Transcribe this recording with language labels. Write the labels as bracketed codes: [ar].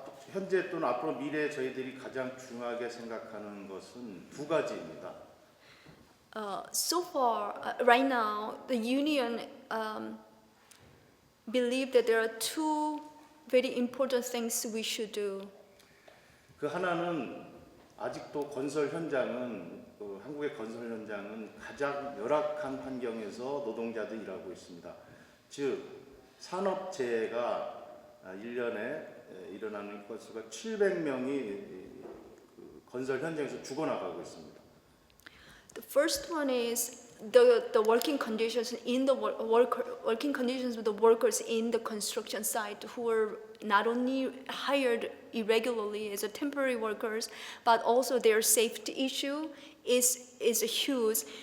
[ko] 현재 또는 앞으로 미래에 저희들이 가장 중요하게 생각하는 것은 두 가지입니다. [en] So far, right now, the union believe that there are two very important things we should do. [ko] 그 하나는 아직도 건설 현장은 한국의 건설 현장은 가장 열악한 환경에서 노동자들이 일하고 있습니다. 즉 산업재해가 1년에 일어나는 건수가 700명이 건설 현장에서 죽어나가고 있습니다. [en] The first one is the working conditions in the working conditions of the workers in the construction site who are not only hired irregularly as a temporary workers, but also their safety issue is huge.